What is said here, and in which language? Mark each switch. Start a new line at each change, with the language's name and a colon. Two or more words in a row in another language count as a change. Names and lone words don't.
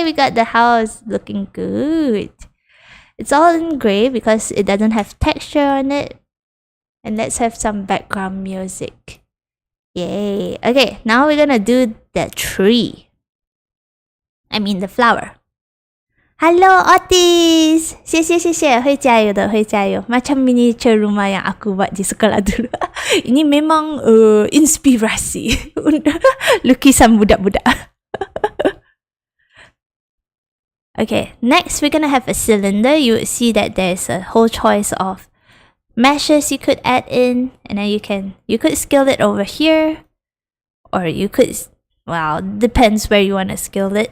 English: We got the house looking good. It's all in gray because it doesn't have texture on it. And let's have some background music. Yay. Okay, now we're gonna do the tree. I mean the flower. Hello Otis!
Chinese: 谢谢, 会加油的,
Malay: Macam miniature rumah yang aku buat di sekolah dulu. Ini memang inspirasi lukisan budak-budak.
English: Okay, next we're gonna have a cylinder. You would see that there's a whole choice of meshes you could add in, and then you could scale it over here, or you could, well, depends where you want to scale it.